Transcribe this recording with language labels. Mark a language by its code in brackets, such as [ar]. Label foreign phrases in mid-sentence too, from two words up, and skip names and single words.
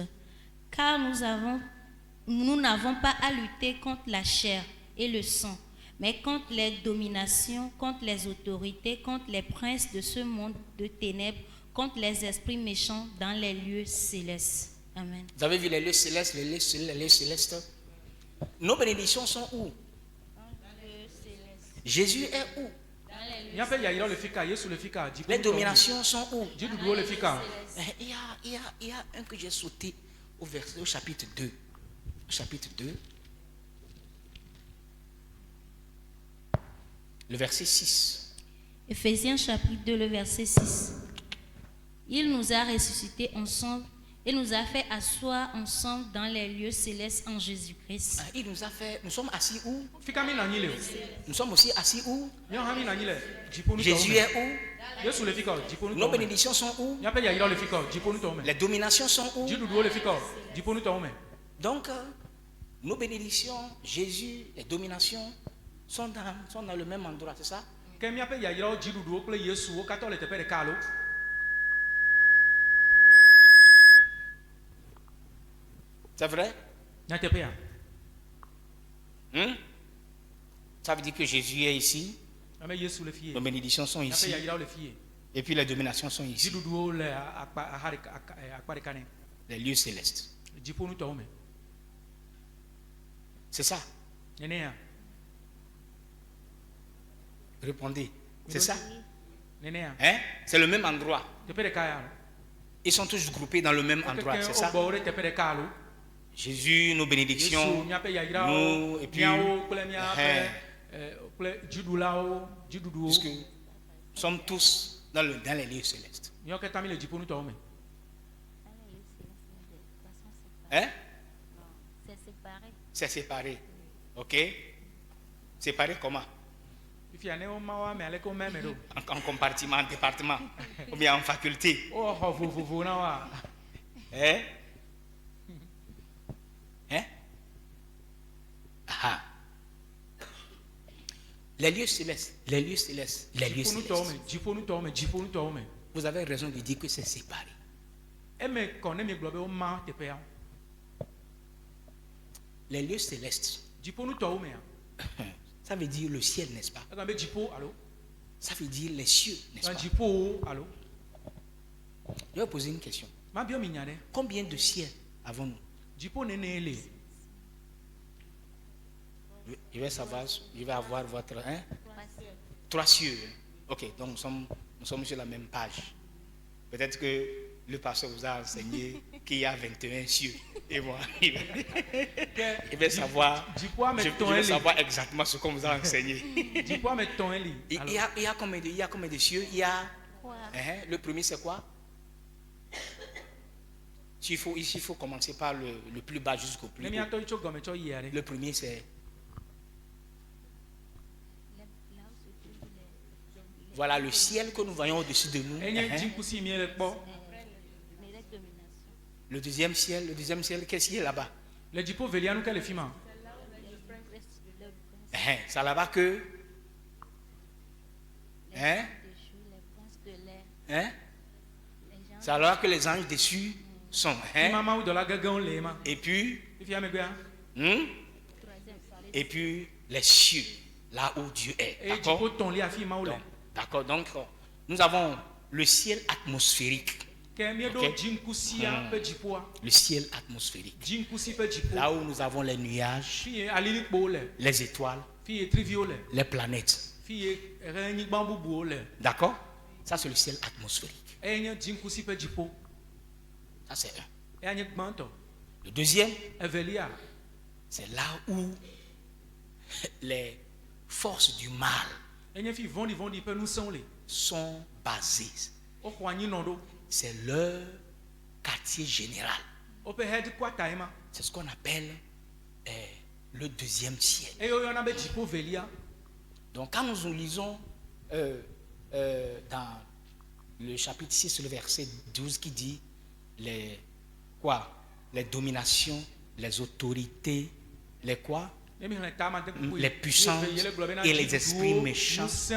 [fr] Car nous n'avons pas à lutter contre la chair et le sang, mais contre les dominations, contre les autorités, contre les princes de ce monde de ténèbres, contre les esprits méchants dans les lieux célestes. Amen. Vous avez vu les lieux célestes, les lieux célestes. Nos bénédictions sont où? Jésus est où? [ee] Míaƒe yayira le fi ka. Yesu le fi ka. [fr] Les [ee] Dziƒonutɔwo me. [fr] dominations sont où? [ee] Dziɖuɖuwo le fi ka. [fr] Il y a un que j'ai sauté au chapitre 2. Chapitre 2. Le verset 6. Éphésiens chapitre 2, le verset 6. Il nous a ressuscités ensemble et nous a fait asseoir ensemble dans les lieux célestes en Jésus-Christ. Il nous a fait. Nous sommes assis où? [ee] Fi ka mi nɔ anyi le. [fr] Nous sommes aussi assis où? [ee] Míawo hã mi nɔ anyi le dziƒonutɔwo [fr] Jésus [ee] me. [fr] est où? [ee] Yesu le fi ka. [fr] Nos [ee] Dziƒonutɔwo me. [fr] bénédictions sont où? [ee] Míaƒe yayira le fi ka. Dziƒonutɔwo me. [fr] Les dominations sont où? [ee] Dziɖuɖuwo le fi ka. Dziƒonutɔwo me. [fr] Donc, nos bénédictions, Jésus, les dominations sont dans le même endroit, c'est ça? [ee] Ke míaƒe yayirawo dziɖuɖuwo kple Yesuwo katã le teƒe ɖeka alo. [fr] C'est vrai? [ee] Nyateƒea. [fr] Ça veut dire que Jésus est ici, [ee] Ame Yesu le fi [fr] nos [ee] ye. [fr] bénédictions sont [ee] Míaƒe [fr] ici, [ee] yayirawo le fi ye. [fr] et puis les dominations sont ici, [ee] Dziɖuɖuwo le akpa ɖeka nɛ. [fr] les lieux célestes. [ee] Dziƒonutɔwo me. [fr] C'est ça? [ee] Nenea. [fr] Répondez. C'est ça? [ee] Nenea. [fr] Hein? C'est le même endroit. [ee] Teƒe ɖeka ya alo. [fr] Ils sont tous groupés dans le même endroit, c'est ça? [ee] Wo gbɔwo ɖe teƒe ɖeka alo. [fr] Jésus, nos [ee] Yesu [fr] bénédictions, [ee] míaƒe yayirawo. [fr] nous, et puis, [ee] Míawo kple míaƒe [fr] hein, [ee] kple dziɖulawo. Dziɖuɖuwo. [fr] puisque nous sommes tous dans les lieux célestes. [ee] Míawo katã mi le dziƒonutɔwo me. [fr] Hein? C'est séparé. C'est séparé. Ok? Séparé comment? [ee] Fifia ne wo ma wo ame aleke wo me me ɖo. [fr] En compartiment, en département, ou bien en faculté. [ee] Wo xɔ vovovo na woa. Hein? Hein? Ah. [fr] Les lieux célestes, les lieux célestes, les lieux [ee] Dziƒonutɔwo [fr] célestes. [ee] me. Dziƒonutɔwo me. Dziƒonutɔwo me. [fr] Vous avez raison de dire que c'est séparé. [ee] Eme kɔ ne mi gblɔ be wo ma teƒea. [fr] Les lieux célestes, [ee] Dziƒonutɔwo mea. [fr] ça veut dire le ciel, n'est-ce pas? [ee] Egɔme be dziƒo alo. [fr] Ça veut dire les cieux, n'est-ce pas? [ee] Dziƒowo alo. [fr] Je vais poser une question. [ee] Ma biɔ mi nya ɖe. [fr] Combien de ciels avons-nous? [ee] Dziƒo nene le. [fr] Je vais savoir, je vais avoir votre... Hein? 3 cieux. Hein? Ok, donc nous sommes sur la même page. Peut-être que le pasteur vous a enseigné qu'il y a 21 cieux. Et moi, il va savoir, [ee] Dziƒoa me [fr] je [ee] tɔn [fr] vais [ee] eli. [fr] savoir exactement ce qu'on vous a enseigné. [ee] Dziƒoa me tɔn eli. [fr] Il y a combien de cieux? Il y a... Trois. Le premier c'est quoi? Ici, il faut commencer par le plus bas jusqu'au plus [ee] Ne [fr] haut. [ee] miatɔ tso gɔme tsɔ yia ɖe. [fr] Le premier, c'est... Voilà le ciel que nous voyons au-dessus de nous. [ee] Enye dzikusi mi le kpɔ. [fr] Le deuxième ciel, qu'est-ce qu'il y a là-bas? [ee] Le dziƒo velia nu ke le fi ma. [fr] C'est là-bas que... Hein? C'est là que les anges déçus sont. [ee] Fi ma mawu dɔla gãgãwo le ma. [fr] Et puis... [ee] Fi megbea. [fr] Et puis les cieux, là où Dieu est. [ee] Eye dziƒo tɔ̃lia afi mawu le. [fr] D'accord, donc nous avons le ciel atmosphérique. [ee] Ke mieɖo dziŋkusia ƒe dziƒoa. [fr] Le ciel atmosphérique. [ee] Dziŋkusi ƒe dziƒo. [fr] Là où nous avons les nuages, [ee] Fi ye alilikpowo le. [fr] les étoiles, [ee] Fi ye triviwo le. [fr] les planètes. [ee] Fi ye ɣenyigba bubuwo le. [fr] D'accord? Ça c'est le ciel atmosphérique. [ee] Eye nye dziŋkusi ƒe dziƒo. [fr] Ça c'est un. [ee] Eya nye gbãtɔ. [fr] Le deuxième, [ee] Evelia. [fr] c'est là où les forces du mal [ee] Enye fi vɔ̃ɖivɔ̃ɖi ƒe ŋusẽwo le. [fr] sont basées. [ee] Woxɔ anyinɔ ɖo. [fr] C'est leur quartier général. [ee] Woƒe headquarter ye ma. [fr] C'est ce qu'on appelle le deuxième ciel. [ee] Eye woyɔna be dziƒo velia. [fr] Donc quand nous lisons dans le chapitre 6, le verset 12 qui dit les dominations, les autorités, les quoi? Les puissances et les esprits méchants.